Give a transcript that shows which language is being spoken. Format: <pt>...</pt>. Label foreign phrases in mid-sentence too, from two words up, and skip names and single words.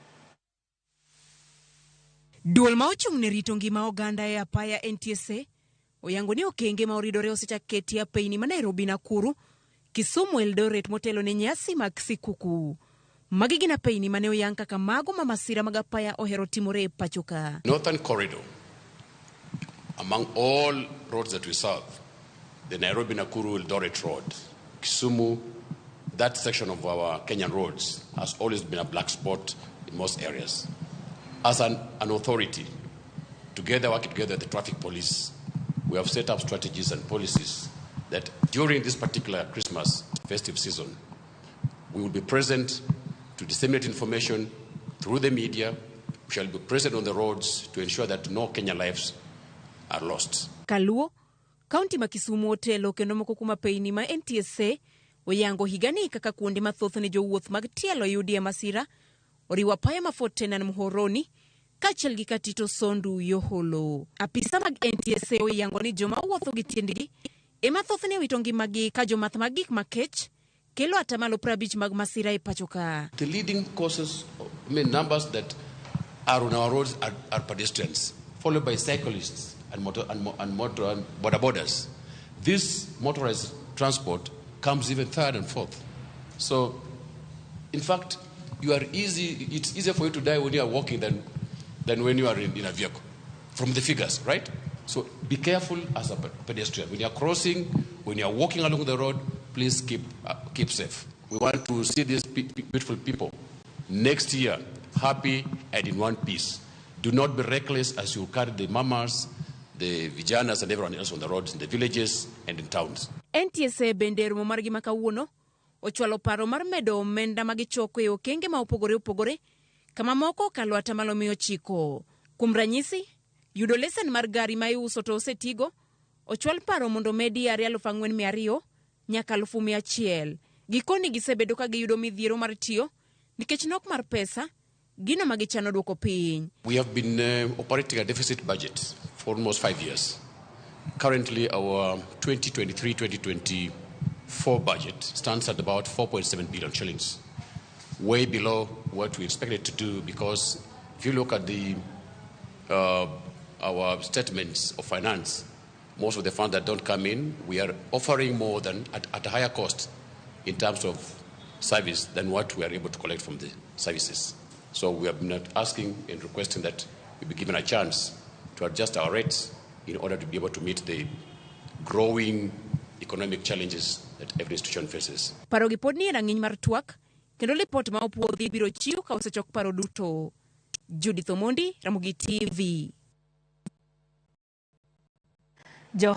<luo>Duol ma ochung'ne rito ngima oganda e apaya NTSA oyango ni okenge ma oridore osechak keti apeyni ma Nairobi, Nakuru, Kisumu, Eldoret motelo ne nyasi mag sikuku. Magi gin apeyni mane oyang kaka mago ma masira mag apaya ohero timore e pacho ka.</luo> <en>Northern corridor, among all roads that we serve, the Nairobi, Nakuru, Eldoret road, Kisumu, that section of our Kenyan roads has always been a black spot in most areas. As an authority, working together with the traffic police, we have set up strategies and policies that during this particular Christmas festive season, we will be present to disseminate information through the media. We shall be present on the roads to ensure that no Kenyan lives are lost.</en> <luo>Kaluo, County ma Kisumu otelo kendo moko kuma apeyni ma NTSA oyango higani kaka kuonde mathoth ne jowuoth mag tielo yudie masira, oriwo apaya ma Fort Tenan Muhoroni, kachel gi Katito Sondu Yoholo. Apisa mag NTSA oyango ni joma wuotho gi tiendgi ema thothne wito ngimagi ka jomath mag gik makech kelo atamalo 50 mag masira e pacho ka.</luo> <en>The leading causes, numbers that are on our roads are pedestrians, followed by cyclists and border borders. This motorized transport comes even third and fourth. So, in fact, it's easier for you to die when you are walking than when you are in a vehicle, from the figures, right? So be careful as a pedestrian. When you are crossing, when you are walking along the road, please keep safe. We want to see these beautiful people next year happy and in one piece. Do not be reckless as you carry the mamas, the vijanas and everyone else on the roads in the villages and in towns.</en> <luo>NTSA bendero mo margi makawuono ochwalo paro mar medo omenda magichoko e okenge ma opogore kama moko kalo atamalo 100. Kuom ranyisi, yudo lesen mar gari ma iuso to osetigo ochwal paro mondo medi 4,200 nyaka 1,100. Gikoni gisebedo ka giyudo midhiero mar tiyo nikech nok mar pesa gino magichano duoko piny.</luo> <en>We have been operating a deficit budget for almost 5 years. Currently, our 2023-2024 budget stands at about 4.7 billion shillings, way below what we expected to do, because if you look at our statements of finance, most of the funds that don't come in, we are offering more than at a higher cost in terms of service than what we are able to collect from the services. So we have been asking and requesting that we be given a chance to adjust our rates in order to be able to meet the growing economic challenges that every institution faces.</en> <luo>Paro gi pod ni rang'iny mar twak kendo lipot ma opuodhi biro chiw ka osechok paro duto. Juitho Mondi, Ramogi TV.</luo>